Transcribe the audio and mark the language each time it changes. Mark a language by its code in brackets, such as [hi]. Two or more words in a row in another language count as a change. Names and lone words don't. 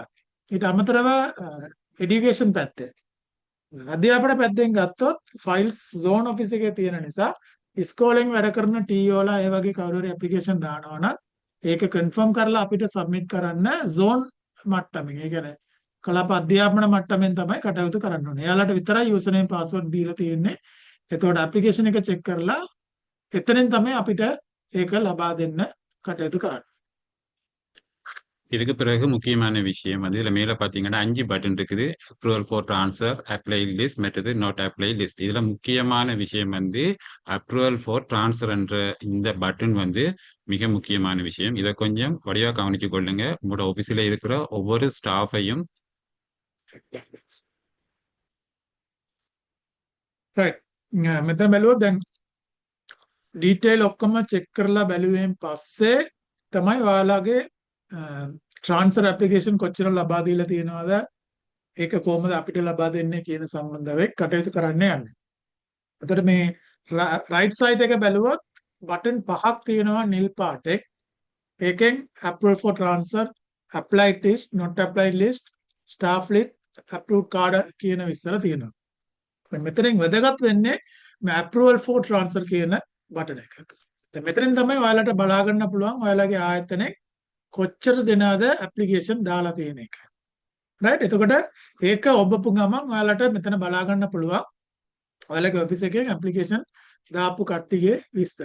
[si] ඊට අමතරව එඩියුකේෂන් පැත්තේ අධ්‍යාපන පැත්තෙන් ගත්තොත් [en] files zone office [si] එකේ තියෙන නිසා ඉස්කෝලෙන් වැඩ කරන TO ලා ඒ වගේ කවුරු හරි ඇප්ලිකේෂන් දානවා නම් ඒක කන්ෆර්ම් කරලා අපිට සබ්මිට් කරන්න zone මට්ටමින් ඒ කියන්නේ කලාප අධ්‍යාපන මට්ටමින් තමයි කටයුතු කරන්න ඕනේ. එයාලට විතරයි [en] user name password [si] දීලා තියෙන්නේ. එතකොට ඇප්ලිකේෂන් එක චෙක් කරලා එතනින් තමයි අපිට ඒක ලබා දෙන්න කටයුතු කරන්න. [ta] இதுக்கு பிறகு முக்கியமான விஷயம் வந்து இதுல மேல பாத்தீங்கன்னா 5 பட்டன் இருக்குது. [en] approval for transfer, apply list, மற்றது not apply list. [ta] இதுல முக்கியமான விஷயம் வந்து [en] approval for transfer [ta] என்ற இந்த பட்டன் வந்து மிக முக்கியமான விஷயம். இதை கொஞ்சம் வடிவா கவனிச்சு கொள்ளுங்க. உங்களோட ஆபீஸ்ல இருக்கிற ஒவ்வொரு ஸ்டாஃபையும் [si] රයිට්. මෙතන බැලුවොත් දැන් ඩීටේල් ඔක්කොම චෙක් කරලා බැලුවෙන් පස්සේ තමයි ඔයාලගේ [en] transfer application [si] කොච්චර ලබා දීලා තියෙනවද ඒක කොහොමද අපිට ලබා දෙන්නේ කියන සම්බන්ධව කටයුතු කරන්න යන්නේ. එතකොට මේ [en] right side [si] එක බැලුවොත් බටන් පහක් තියෙනවා නිල් පාටෙක්. ඒකෙන් [en] approval for transfer, applied list, not applied list, staff list, approved card [si] කියන විස්තර තියෙනවා. මෙතනින් වැදගත් වෙන්නේ මේ [en] approval for transfer [si] කියන බටන් එක. දැන් මෙතනින් තමයි ඔයාලට බලා ගන්න පුළුවන් ඔයාලගේ ආයතනයේ කොච්චර දෙනාද ඇප්ලිකේෂන් දාලා තියෙන එක. රයිට්. එතකොට ඒක ඔබපු ගමන් ඔයාලට මෙතන බලා ගන්න පුළුවන් ඔයාලගේ ඔෆිස් එකේ ඇප්ලිකේෂන් දාපු කට්ටියගේ විස්තර.